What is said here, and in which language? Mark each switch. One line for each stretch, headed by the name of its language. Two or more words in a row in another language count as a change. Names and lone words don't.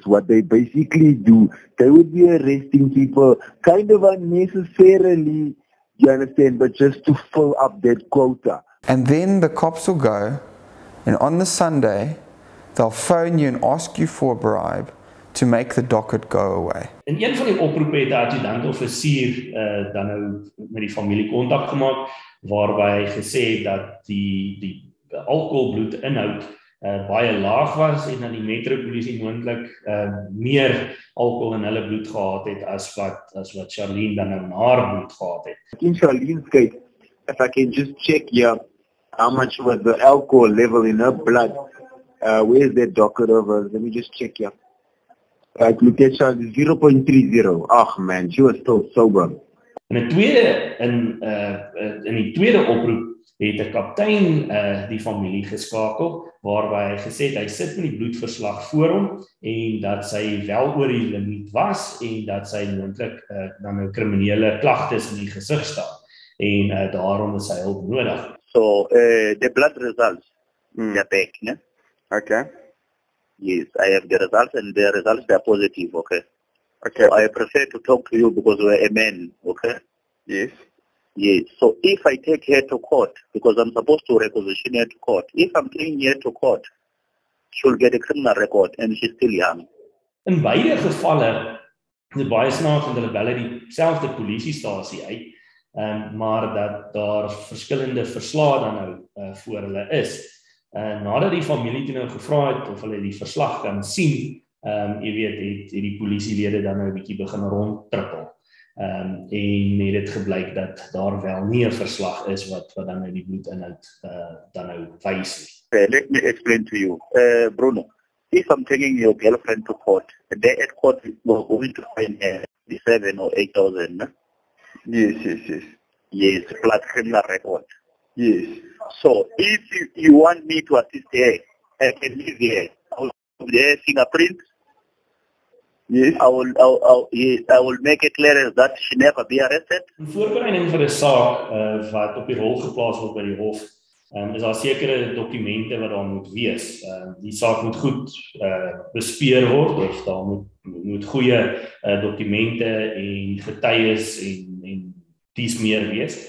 English: What they basically do, they would be arresting people kind of unnecessarily. You understand? But just to fill up that quota. And then the cops will go, and on the Sunday, they'll phone you and ask you for a bribe to make the docket go away.
Afrikaans: In een van die oproepe het die adjutant-offisier dan nou met die familie kontak gemaak, waarby hy gesê het dat die alkoholbloed inhoud baie laag was en dat die Metro Polisie moontlik meer alkohol in hulle bloed gehad het as wat Charlene dan nou in haar bloed gehad het.
English: In Charlene's case, if I can just check here, how much was the alcohol level in her blood? Where's that docket over? Let me just check here. Right, look at Charlene, 0.30. Oh man, she was still sober.
Afrikaans: In die tweede oproep het 'n kaptein die familie geskakel, waarby hy gesê het hy sit met die bloedverslag voor hom en dat sy wel oor die limiet was en dat sy moontlik dan nou kriminele klagtes in die gesig staan en daarom is sy hulp nodig.
English: So the blood results, they're back, yeah? Okay. Yes, I have the results and the results are positive, okay? Okay. So I prefer to talk to you because we're a man, okay? Yes. Yes. So if I take her to court, because I'm supposed to requisition her to court, if I'm taking her to court, she'll get a criminal record and she's still young.
Afrikaans: In beide gevalle, dit baie snaaks want hulle bel dieselfde polisiestasie uit, maar dat daar verskillende verslae dan nou voor hulle is. Nadat die familie toe nou gevra het of hulle die verslag kan sien, jy weet, het die polisielede dan nou 'n bietjie begin rondtrippel. En het dit gebleik dat daar wel nie 'n verslag is wat dan nou die bloedinhoud dan nou wys nie.
English: Let me explain to you. Bruno, if I'm taking your girlfriend to court, they at court we're going to find her 7 or 8,000, no? Yes. Yes, plus criminal record. Yes. So if you want me to assist her, I can leave here. I will have their fingerprint. Yes. I will make it clear that she never be arrested.
Afrikaans: In voorbereiding vir 'n saak wat op die rol geplaas word by die hof, is daar sekere dokumente wat daar moet wees. Die saak moet goed bespeer word, of daar moet goeie dokumente en getuies en dies meer wees.